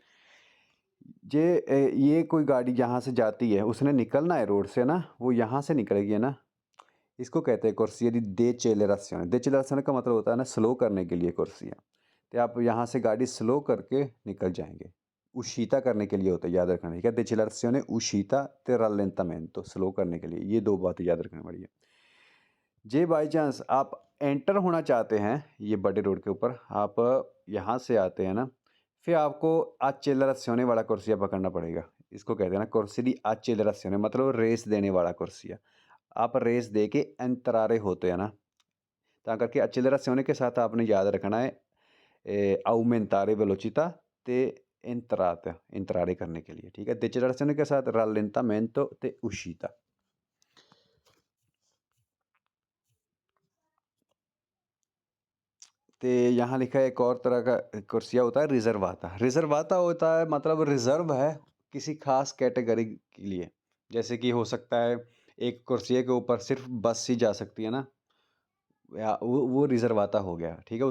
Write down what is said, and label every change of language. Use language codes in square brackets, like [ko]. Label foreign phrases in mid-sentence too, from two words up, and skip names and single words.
[hi] ये कोई गाड़ी यहाँ से जाती है, उसने निकलना है रोड से ना, वो यहाँ से निकलेगी है ना। इसको कहते हैं कुर्सी यदि decelerazione। decelerazione का मतलब होता है ना स्लो करने के लिए कुर्सियाँ। तो आप यहाँ से गाड़ी स्लो करके निकल जाएंगे, उशीता करने के लिए होता है, याद रखना, ठीक है। [it] decelerazione uscita te rallentamento, [hi] स्लो करने के लिए, ये दो बातें याद रखने वाली है। जे बाई चांस आप एंटर होना चाहते हैं ये बड़े रोड के ऊपर, आप यहाँ से आते हैं ना, फिर आपको accelerazione वाला कुर्सिया पकड़ना पड़ेगा। इसको कहते हैं ना [it] corsia di accelerazione, [hi] मतलब रेस देने वाला corsia। आप रेस दे के entrare होते हैं ना, [pa] ਤਾਂ ਕਰਕੇ [hi] accelerazione के साथ आपने याद रखना है [it] aumentare velocità [hi] ते entrare करने के लिए, ठीक है। decelerazione के साथ rallentamento ते uscita। तो यहाँ लिखा है एक और तरह का कुर्सिया होता है रिजर्वाता। रिजर्वाता होता है मतलब रिजर्व है किसी खास कैटेगरी के लिए। जैसे कि हो सकता है एक कुर्सिया के ऊपर सिर्फ बस ही जा सकती है ना, या वो रिजर्वाता हो गया, ठीक है।